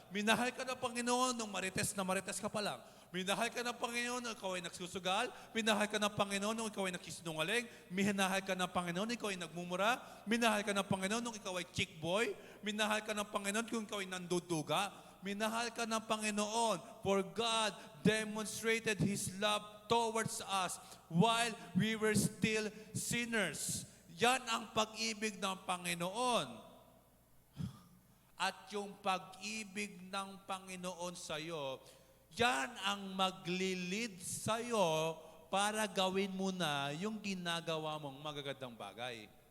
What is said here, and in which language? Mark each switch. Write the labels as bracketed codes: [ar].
[tl] Minahal ka ng Panginoon nung marites ka pa lang. Minahal ka ng Panginoon nung ikaw ay nagsusugal. Minahal ka ng Panginoon nung ikaw ay nagsisinungaling. Minahal ka ng Panginoon nung ikaw ay nagmumura. Minahal ka ng Panginoon nung ikaw ay chick boy. Minahal ka ng Panginoon kung ikaw ay nanduduga. Minahal ka ng Panginoon, [en] for God demonstrated His love towards us while we were still sinners. [tl] Yan ang pag-ibig ng Panginoon. At yung pag-ibig ng Panginoon sa iyo, Yan ang maglilid sa'yo para gawin mo na yung ginagawa mong magagandang bagay.